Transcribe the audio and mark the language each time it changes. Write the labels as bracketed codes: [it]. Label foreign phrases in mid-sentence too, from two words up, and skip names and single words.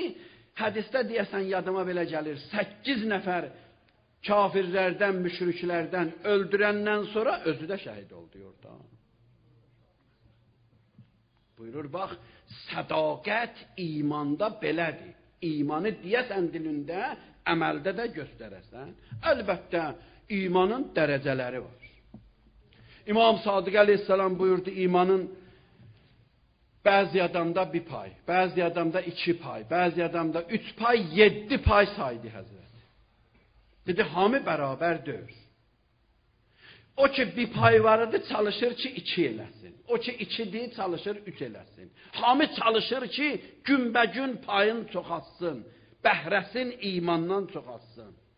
[az] Hədisdə deyəsən yadıma belə gəlir, 8 nəfər kafirlərdən, müşriklərdən öldürəndən sonra özü də şəhid oldu orada. Buyurur, bax, sədaqət imanda belədir. İmanı deyəsən dilində, əməldə də göstərəsən. Əlbəttə, imanın dərəcələri var. İmam Sadiq Aleyhisselam buyurdu, imanın bazı adamda bir pay, bazı adamda 2 pay, bazı adamda 3 pay, 7 pay saydı Hazret. Dedi, hamı bərabər deyil. O ki bir pay var idi, çalışır ki 2 eləsin. O ki 2'dir, çalışır 3 eləsin. Hamı çalışır ki günbəgün payın çoxalsın, bəhrəsin imandan çoxalsın.